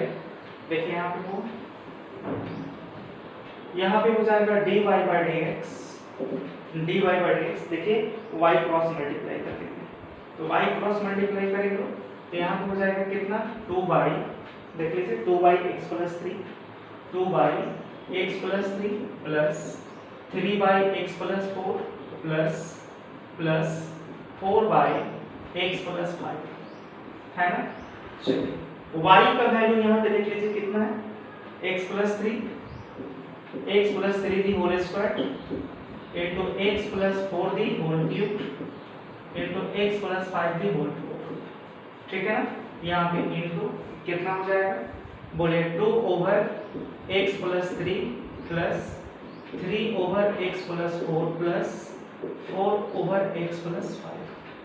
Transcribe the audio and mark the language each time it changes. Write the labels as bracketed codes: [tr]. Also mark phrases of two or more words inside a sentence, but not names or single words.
[hi] देखिए यहाँ पे वो यहाँ पे हो जाएगा [en] dy by dx dy by dx [hi] देखिए y [en] cross multiply [hi] कर देंगे तो y [en] cross multiply [hi] करेंगे तो यहाँ पे हो जाएगा कितना [en] 2 by x plus 3 2 by x plus 3 plus 3 by x plus 4 plus 4 by x plus 5 [hi] है ना। चलिए y का वैल्यू यहाँ पे देख लीजिए कितना है [en] x plus 3 the whole square into x plus 4 the whole cube into x plus 5 the whole cube, [hi] ठीक है ना। यहाँ पे [en] into [hi] कितना हो जाएगा बोले [en] 2 over x plus 3 plus 3 over x plus 4 plus 4 over x plus 5